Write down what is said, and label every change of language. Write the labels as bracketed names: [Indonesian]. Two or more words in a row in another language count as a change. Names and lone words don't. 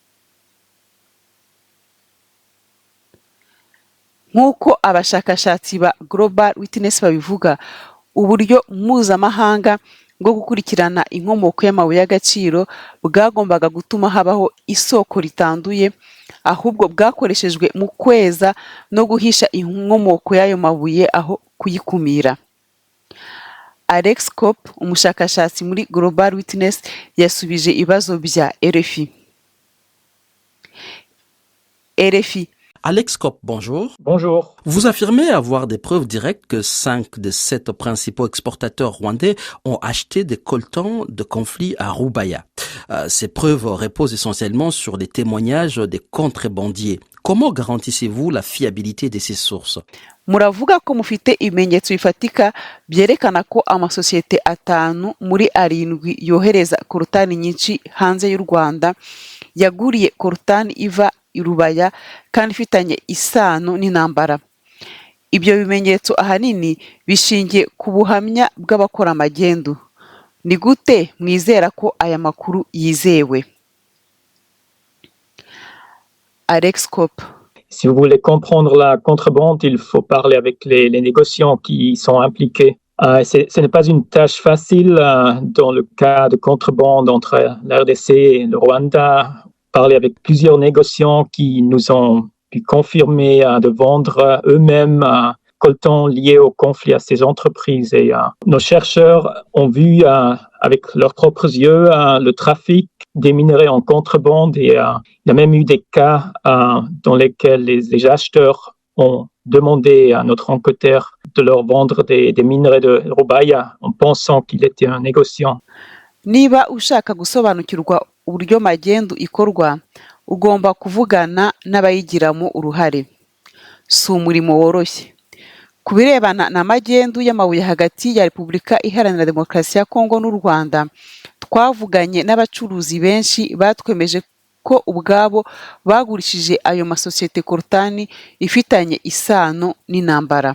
[Kinyarwanda] Nk'uko abashakashatsi ba Global Witness babivuga, uburyo mpuzamahanga bwo gukurikirana inkomoko y'amabuye y'agaciro bwagombaga gutuma habaho isoko ritanduye, ahubwo bwakoreshejwe mu kweza no guhisha inkomoko y'ayo mabuye aho kuyikumira. Alex Kopp, umushakashatsi muri Global Witness, yasubije ibibazo bya RFI. [French] Alex Kopp, bonjour. Bonjour. Vous affirmez avoir des preuves directes que 5 des 7 principaux exportateurs rwandais ont acheté des coltans de conflit à Rubaya. Ces preuves reposent essentiellement sur les témoignages des contrebandiers. Comment garantissez-vous la fiabilité de ces sources? [Kinyarwanda] Muravuga ko mufite ibimenyetso bifatika byerekana ko amasosiyete 5 muri 7 yohereza kortani nyinshi hanze y'u Rwanda yaguriye kortani iva Irubaya kandi ifitanye isano n'intambara. Ibyo bimenyetso ahanini bishingiye ku buhamya bw'abakora amagendu. Ni gute mwizera ko aya makuru yizewe? Alex Kopp. [French] Si vous voulez comprendre la contrebande, il faut parler avec les négociants qui sont impliqués. Ce n'est pas une tâche facile dans le cas de contrebande entre la RDC et le Rwanda. Parler avec plusieurs négociants qui nous ont pu confirmer de vendre eux-mêmes coltans liés au conflit à ces entreprises. Et nos chercheurs ont vu avec leurs propres yeux le trafic des minerais en contrebande. Et il y a même eu des cas dans lesquels les acheteurs ont demandé à notre enquêteur de leur vendre des minerais de Rubaya en pensant qu'il était un négociant. [Kinyarwanda] Niba ushaka gusobanukirwa uburyo magendu ikorwa, ugomba kuvugana n'abayigiramo uruhare. Si umurimo woroshye. Ku birebana na magendu y'amabuye hagati ya Repubulika Iharanira Demokarasi ya Kongo n'u Rwanda, twavuganye n'abacuruzi benshi batwemeje ko ubwabo bagurishije ayo masosiyete Coltan ifitanye isano n'intambara.